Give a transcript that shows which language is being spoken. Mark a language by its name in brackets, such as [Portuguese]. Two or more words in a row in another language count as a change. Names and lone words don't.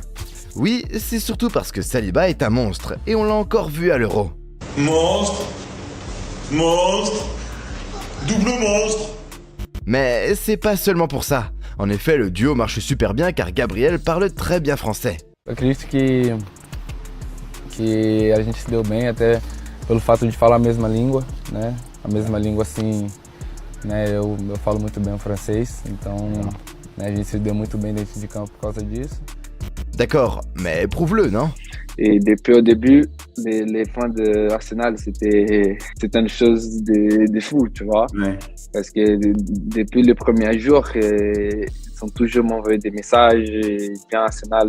[French] Oui, c'est surtout parce que Saliba est un monstre, et on l'a encore vu à l'Euro. Monstre, monstre, double monstre. Mais c'est pas seulement pour ça. En effet, le duo marche super bien car Gabriel parle très bien français. [Portuguese] Eu acredito que a gente se deu bem até pelo fato de falar a mesma língua, né? A mesma língua assim, né? Eu falo muito bem o francês, então né, a gente se deu muito bem dentro de campo por causa disso. [French] D'accord, mais prouve-le, non? Et depuis au début, les fans de Arsenal, c'était une chose de fou, tu vois. Ouais. Parce que depuis le premier jour, ils sont toujours m'envoyé des messages, viens Arsenal.